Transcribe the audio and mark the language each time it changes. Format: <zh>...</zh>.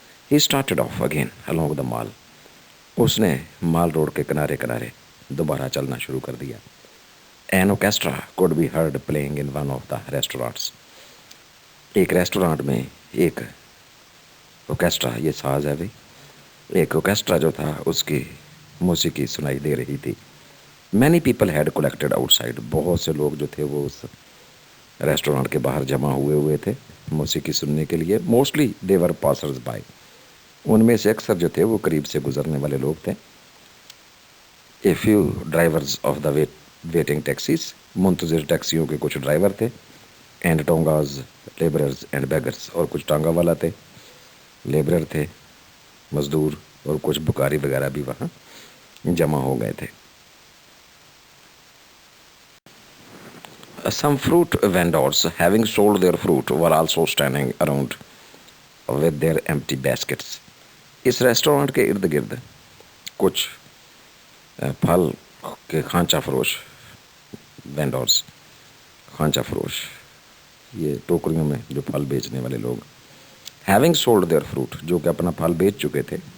<en>He started off again along the mall.</en> <hi>उसने माल road के किनारे किनारे दोबारा चलना शुरू कर दिया.</hi> <en>An orchestra could be heard playing in one of the restaurants.</en> <hi>एक रेस्टोरेंट में एक ऑर्केस्ट्रा, ये साज है भाई, एक ऑर्केस्ट्रा जो था उसकी मौसीकी सुनाई दे रही थी.</hi> <en>Many people had collected outside.</en> <hi>बहुत से लोग जो थे वो उस रेस्टोरेंट के बाहर जमा हुए थे मौसीकी सुनने के लिए.</hi> <en>Mostly they were passers by.</en> <hi>उनमें से अक्सर जो थे वो करीब से गुजरने वाले लोग थे.</hi> <en>A few drivers of the waiting taxis.</en> <hi>मुंतज़िर टैक्सियों के कुछ ड्राइवर थे.</hi> <en>And tongas labourers and beggars.</en> <hi>और कुछ टांगा वाला थे, लेबरर थे, मज़दूर, और कुछ बुकारी वगैरह भी वहाँ जमा हो गए थे.</hi> <en>Some fruit vendors, having sold their fruit, were also standing around with their empty baskets.</en> <hi>इस रेस्टोरेंट के इर्द गिर्द कुछ फल के खांचा फरोश, वेंडर्स, खांचा फरोश, ये टोकरियों में जो फल बेचने वाले लोग,</hi> <en>having sold their fruit,</en> <hi>जो कि अपना फल बेच चुके थे.</hi>